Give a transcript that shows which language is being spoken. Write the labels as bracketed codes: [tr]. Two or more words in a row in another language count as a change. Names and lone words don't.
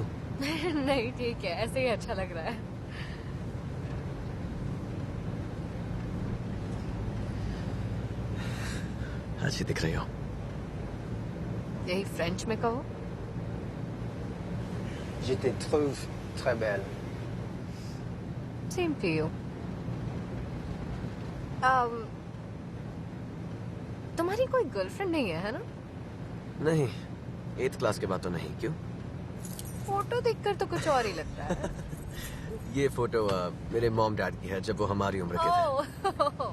[hi] नहीं, ठीक है, ऐसे ही अच्छा लग रहा है। अच्छी दिख रही हो। यही फ्रेंच में कहो। [fr] Je te trouve très belle. [en] Same to you. [hi] तुम्हारी कोई गर्लफ्रेंड नहीं है ना? नहीं, 8th क्लास के बाद तो नहीं। क्यों? फोटो देखकर तो कुछ और ही लगता है। ये फोटो मेरे [en] mom dad [hi] की है जब वो हमारी उम्र के थे।